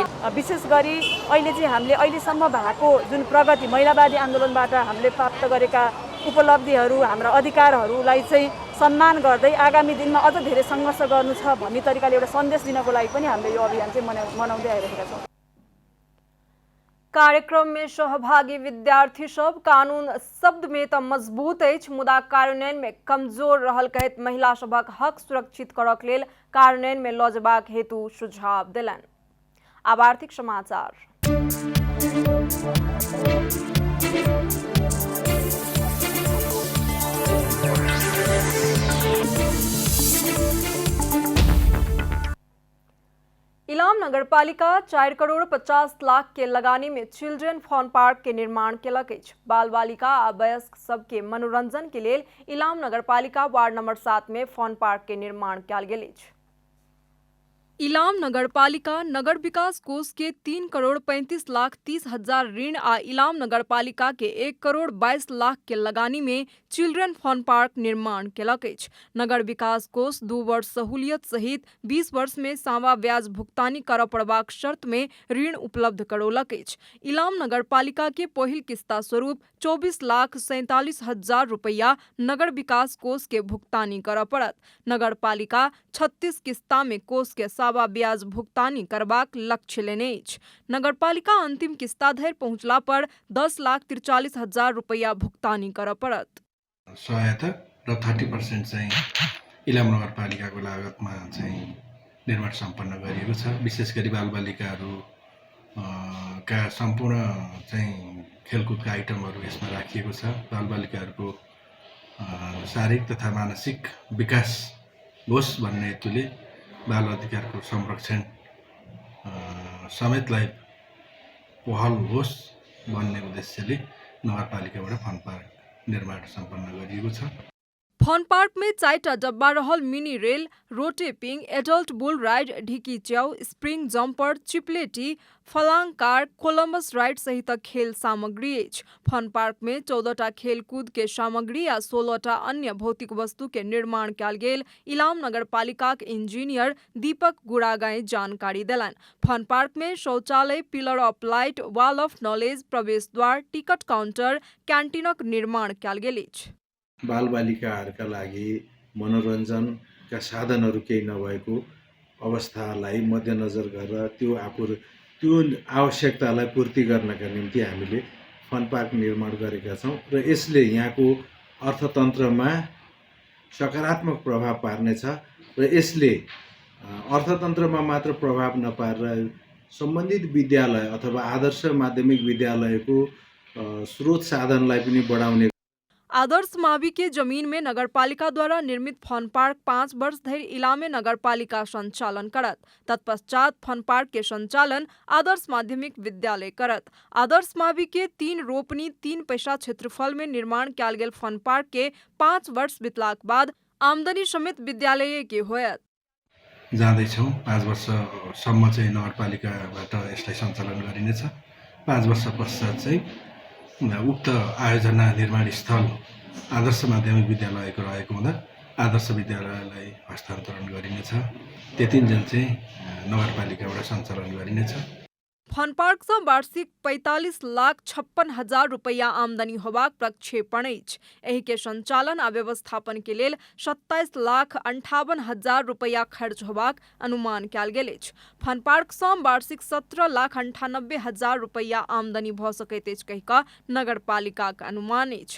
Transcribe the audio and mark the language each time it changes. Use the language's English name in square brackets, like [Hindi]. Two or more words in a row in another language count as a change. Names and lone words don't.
[Nepali] विशेष गरी अहिले चाहिँ हामीले अहिलेसम्म भएको जुन प्रगति महिलावादी आन्दोलनबाट हामीले प्राप्त गरेका उपलब्धिहरू हाम्रा अधिकारहरूलाई चाहिँ सम्मान गर्दै आगामी दिनमा अझ धेरै सङ्घर्ष गर्नु छ भन्ने तरिकाले एउटा सन्देश दिनको लागि पनि हामीले यो अभियान चाहिँ मनाउँदै आइरहेका छौँ। [Maithili] कार्यक्रम में सहभागी विद्यार्थी सब कानून शब्द में तो मजबूत अछि मुदा कार्यान्वयन में कमजोर रहल कहत महिला सबक हक सुरक्षित करक लेल कार्यान्वयन में लऽ जेबाक हेतु सुझाव देलनि। आब आर्थिक समाचार। इलाम नगरपालिका 4 करोड़ 50 लाख के लगानी में चिल्ड्रन फन पार्क के निर्माण केलक अछि। बाल बालिका आ वयस्क सबके मनोरंजन के लेल इलाम नगरपालिका वार्ड नंबर 7 में फन पार्क के निर्माण कयल गेल अछि। इलाम नगरपालिका नगर विकास कोष के 3 करोड़ 35 लाख 30 हजार ऋण आ इलाम नगरपालिका के 1 करोड़ 22 लाख के लगानी में चिल्ड्रन फन पार्क निर्माण केलक अछि। नगर विकास कोष 2 वर्ष सहूलियत सहित 20 वर्ष में सावा ब्याज भुगतानी करऽ पड़बाक शर्त में ऋण उपलब्ध करौलक अछि। इलाम नगरपालिका के पहिल किस्ता स्वरूप 24 लाख 47 हजार रुपया नगर विकास कोष के भुगतानी करऽ पड़त। नगरपालिका 36 किस्ता में कोष के सावा ब्याज भुगतानी करबाक लक्ष्य लेने अछि। नगरपालिका अंतिम किस्ता धरि पहुंचला पर 10 लाख 43 हजार रुपया भुगतानी करऽ पड़त। [Nepali] सहायता र 30% चाहिँ इलाम नगरपालिकाको लागतमा चाहिँ निर्माण सम्पन्न गरिएको छ। विशेष गरी बालबालिकाहरू का सम्पूर्ण चाहिँ खेलकुदका आइटमहरू यसमा राखिएको छ। बालबालिकाहरूको शारीरिक तथा मानसिक विकास होस् भन्ने हेतुले बाल अधिकारको संरक्षण समेतलाई पहल होस् भन्ने उद्देश्यले नगरपालिकाबाट फन पार्क निर्माण सम्पन्न गरिएको छ। [Maithili] फन पार्क में 4टा डब्बा रहल [English] mini rail, [Maithili] रोटेपिंग, [English] adult bull ride, [Maithili] ढिकी च्याउ, [English] spring jumper, [Maithili] चिपलेटी, फलांग कार, [English] Columbus ride [Maithili] सहित खेल सामग्री अछि। फन पार्क में 14टा खेलकूद के सामग्री आ 16टा अन्य भौतिक वस्तु के निर्माण कयल गेल इलाम नगरपालिका के इंजीनियर दीपक गुड़ागाई जानकारी देलनि। फन पार्क में शौचालय, [English] pillar of light, wall of knowledge, [Maithili] प्रवेश द्वार, [English] ticket counter, [Maithili] क्यान्टिनक निर्माण कयल गेल अछि। [Nepali] बालबालिकाहरूका लागि मनोरञ्जनका साधनहरू केही नभएको अवस्थालाई मध्यनजर गरेर त्यो आवश्यकतालाई पूर्ति गर्नका निम्ति हामीले फन पार्क निर्माण गरेका छौँ र यसले यहाँको अर्थतन्त्रमा सकारात्मक प्रभाव पार्नेछ र यसले अर्थतन्त्रमा मात्र प्रभाव नपारेर सम्बन्धित विद्यालय अथवा आदर्श माध्यमिक विद्यालयको स्रोत साधनलाई पनि बढाउने। [Maithili] आदर्श मावि के जमीन में नगरपालिका द्वारा निर्मित फन पार्क 5 वर्ष धरि इलामे नगरपालिका संचालन करत। तत्पश्चात फन पार्क के संचालन आदर्श माध्यमिक विद्यालय करत। आदर्श मावि के 3 रोपनी 3 पैसा क्षेत्रफल में निर्माण कयल गेल फन पार्क के 5 वर्ष बितलाक बाद आमदनी समेत विद्यालय के होयत। [Nepali] जाँदैछौँ 5 वर्षसम्म चाहिँ नगरपालिकाबाट यसलाई सञ्चालन गरिनेछ। 5 वर्ष पश्चात चाहिँ उक्त आयोजना निर्माण स्थल आदर्श माध्यमिक विद्यालयको रहेको हुँदा आदर्श विद्यालयलाई हस्तान्तरण गरिनेछ। त्यतिन्जेल चाहिँ नगरपालिकाबाट सञ्चालन गरिनेछ। [Maithili] फन पार्क से वार्षिक 45 लाख 56 हजार रुपया आमदनी होबाक प्रक्षेपण अछि। एहि के संचालन आ व्यवस्थापन के लेल 27 लाख 58 हजार रुपया खर्च होबाक अनुमान कयल गेल अछि। फन पार्क से वार्षिक 17 लाख 98 हजार रुपया आमदनी भ सकैत अछि कहि कऽ नगरपालिका के अनुमान अछि।